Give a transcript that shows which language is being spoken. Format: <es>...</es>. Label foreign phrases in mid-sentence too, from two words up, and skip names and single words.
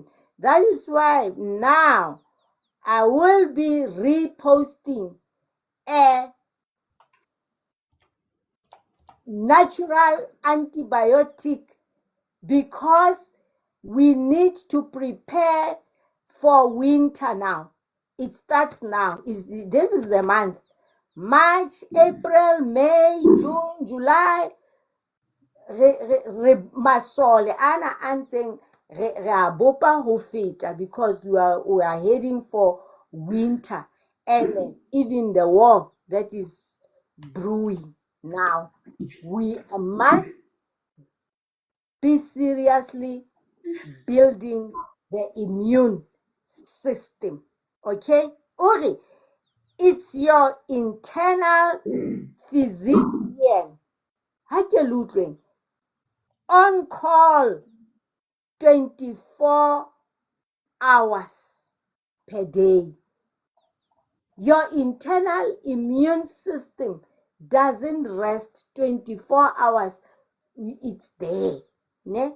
<en>That is why now I will be reposting a natural antibiotic because we need to prepare for winter now. It starts now. This is the month. March, April, May, June, July,</en> <st>re masole ana a ntseng re a bopa ho feta</st> <en>because we are heading for winter, and even the war that is brewing now. We must be seriously building the immune system. Okay? Uri, it's your internal physician.</en> <st>Ha ke le utlweng,</st> <en>on call 24 hours per day. Your internal immune system doesn't rest 24 hours. It's there. Ne?</en>